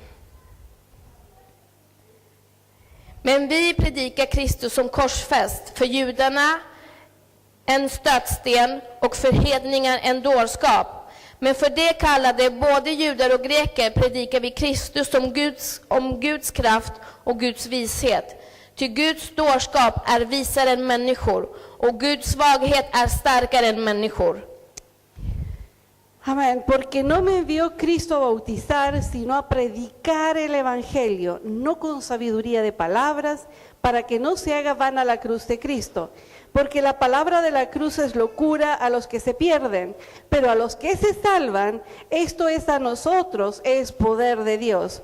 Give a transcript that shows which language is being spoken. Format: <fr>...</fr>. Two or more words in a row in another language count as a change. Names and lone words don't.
<sv>Men vi predikar Kristus som korsfäst, för judarna en stötsten och för hedningar en dårskap. Men för det kallade både judar och greker predikar vi Kristus om Guds kraft och Guds vishet. Ty Guds dårskap är visare än människor, och Guds svaghet är starkare än människor.</sv> <es>Amén, porque no me envió Cristo a bautizar, sino a predicar el evangelio, no con sabiduría de palabras, para que no se haga vana la cruz de Cristo. Porque la palabra de la cruz es locura a los que se pierden, pero a los que se salvan, esto es a nosotros, es poder de Dios.</es>